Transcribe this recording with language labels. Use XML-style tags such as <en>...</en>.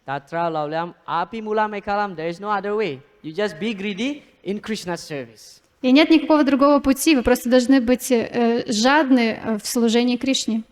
<sa>Tatra laulyam api mulam ekalam.</sa> <en>There is no other way. You just be greedy in Krishna's service.</en> <ru>И нет никакого другого пути, вы просто должны быть жадны в служении Кришне.</ru>